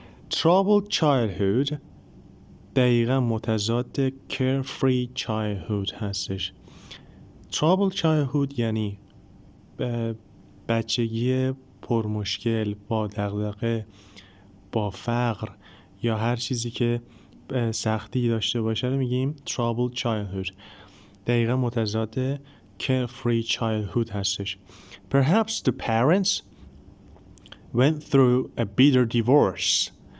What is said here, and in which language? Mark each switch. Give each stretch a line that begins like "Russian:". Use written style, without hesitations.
Persian: Troubled childhood دقیقا متضاد carefree childhood هستش. Troubled childhood یعنی بچگی پرمشکل، با دغدغه، با فقر یا هر چیزی که سختی داشته باشه رو میگیم troubled childhood. دقیقا متضاد carefree childhood هستش.
English: Perhaps the parents went through a bitter divorce.